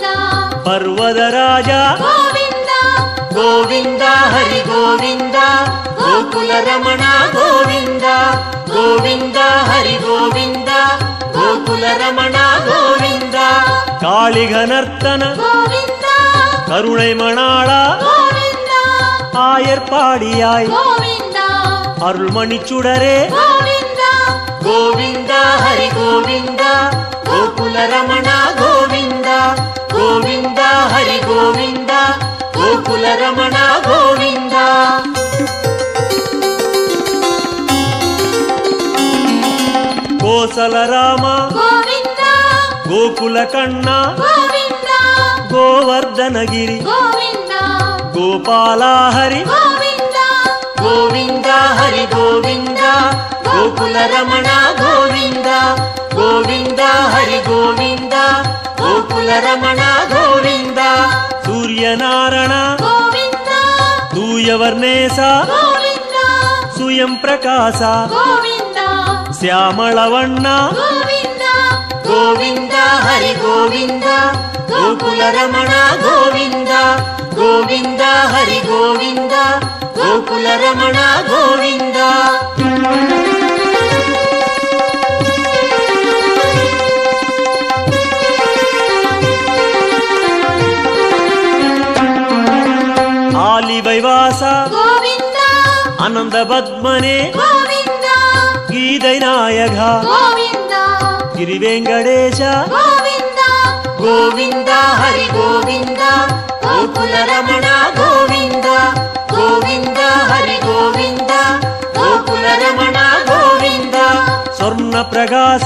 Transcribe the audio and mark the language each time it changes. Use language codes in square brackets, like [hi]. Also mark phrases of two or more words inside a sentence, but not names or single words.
[kn] ಪರ್ವತ ರಾಜ ಗೋವಿಂದ. ಗೋವಿಂದ ಹರಿ ಗೋವಿಂದ ಗೋಕುಲ ರಮಣ ಗೋವಿಂದ ಗೋವಿಂದ ಹರಿ ಗೋವಿಂದ ಗೋಕುಲ ರಮಣ ಗೋವಿಂದ. ಕಾಳಿಘನರ್ತನ ಗೋವಿಂದ [ta] கருணை மணாளா [kn] ಗೋವಿಂದ [ta] ஆயர்பாடியாய் [kn] ಗೋವಿಂದ [ta] அருள்மணி சுடரே [kn] ಗೋವಿಂದ. [ta] கோவிந்த ஹரி கோவிந்த [kn] ಗೋಕುಲ ರಮಣ ಗೋವಿಂದ [ta] கோவிந்த ஹரி கோவிந்த [kn] ಗೋಕುಲ ರಮಣ ಗೋವಿಂದ. [ta] கோசல ராம [kn] ಗೋವಿಂದ [ta] கோகுல கண்ணா [kn] ಗೋವಿಂದ [ta] கோவர்தனகிரி [kn] ಗೋವಿಂದ [ta] கோபால ஹரி [kn] ಗೋವಿಂದ. [ta] கோவிந்த ஹரி கோவிந்த [kn] ಗೋಕುಲ ರಮಣ ಗೋವಿಂದ [ta] கோவிந்த ஹரி கோவிந்த [kn] ಗೋಕುಲ ರಮಣ ಗೋವಿಂದ. [ta] சூரியநாராயண [kn] ಗೋವಿಂದ [ta] தூயவர்ணேச [kn] ಗೋವಿಂದ [ta] சுயம் பிரகாச [kn] ಗೋವಿಂದ ಶ್ಯಾಮಳವಣ್ಣ ಗೋವಿಂದ. ಗೋವಿಂದ ಹರಿ ಗೋವಿಂದ ಗೋಕುಲ ರಮಣ ಗೋವಿಂದ ಗೋವಿಂದ ಹರಿ ಗೋವಿಂದ ಗೋಕುಲ ರಮಣ ಗೋವಿಂದ. [ta] ஆலிவைவாச [kn] ಗೋವಿಂದ [ta] அனந்த பத்மனே [kn] ಗೋವಿಂದ [ta] கீதை நாயக [kn] ಗೋವಿಂದ ಗಿರಿವೆಂಕಟೇಶ ಗೋವಿಂದ. ಗೋವಿಂದ ಹರಿ ಗೋವಿಂದ ಗೋಕುಲ ರಮಣ ಗೋವಿಂದ ಗೋವಿಂದ ಹರಿ ಗೋವಿಂದ ಗೋಕುಲ ರಮಣ ಗೋವಿಂದ. ಸ್ವರ್ಣ ಪ್ರಕಾಶ